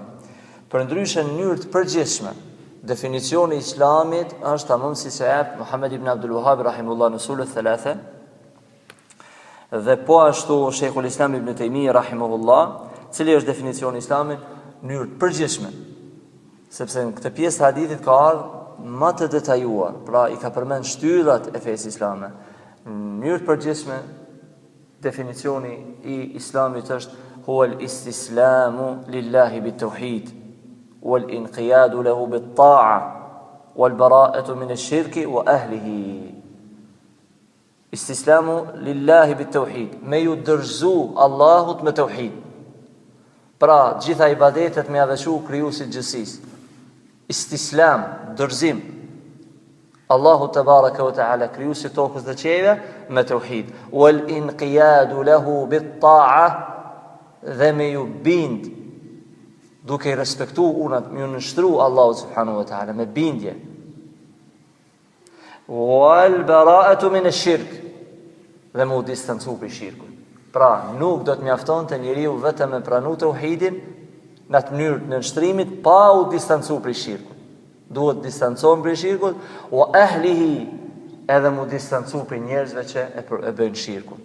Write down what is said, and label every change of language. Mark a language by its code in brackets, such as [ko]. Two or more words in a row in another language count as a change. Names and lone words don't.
[sq] Për ndryshe në mënyrë të përgjithshme, definicioni i Islamit është tamam si se jep Muhammed ibn Abdul Wahhab rahimullah në usulet thalatha, dhe po ashtu Sheikhul Islam ibn Taymiyah rahimahullah, cili është definicioni i Islamit në mënyrë të përgjithshme, sepse në këtë pjesë të hadithit ka ardhur më të detajuar, pra i ka përmend shtyllat e fesë islame. Në mënyrë të përgjithshme, definicioni i Islamit është [ar] هو الاستسلام لله بالتوحيد والانقياد له بالطاعة والبراءة من الشرك وأهله. استسلام لله بالتوحيد, [sq] me ju dorëzu Allahut me tauhid. Pra, gjitha ibadetet me aveçu krijuesit gjithësisë. Istislam, dorëzim. Allahu [ar] تبارك وتعالى [sq] krijuesi tokës dhe qiejve me tauhid. [ar] والانقياد له بالطاعة, [sq] dhe me ju bind duke i respektu unat, me ju nështru Allahu [ar] سبحانه وتعالى [sq] me bindje. [ar] والبراءة من الشرك, [sq] dhe mu distancu prej shirkut. Pra, nuk do të mjafton të njeriu vetëm me pranu tauhidin në atë mënyrë të nështrimit pa u distancu prej shirkut. Duhet distancohen prej shirkut, [ar] وأهله, [sq] edhe mu distancu prej njerëzve që e bëjnë shirkun.